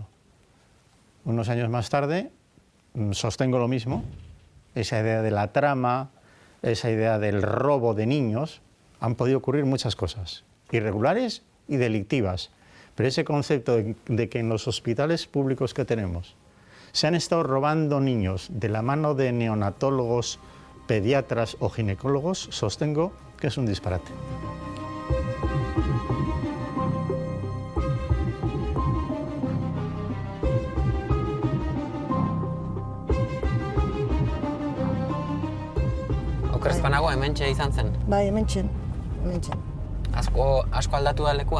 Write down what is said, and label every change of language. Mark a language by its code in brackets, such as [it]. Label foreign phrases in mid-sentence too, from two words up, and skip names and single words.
[es] Unos años más tarde, sostengo lo mismo, esa idea de la trama, esa idea del robo de niños, han podido ocurrir muchas cosas, irregulares y delictivas. Pero ese concepto de que en los hospitales públicos que tenemos Se han estado robando niños de la mano de neonatólogos, pediatras o ginecólogos, sostengo que es un disparate. [eu] Okerezpanago hementxe izan zen. Bai, hementxen. Asko aldatu da lekua?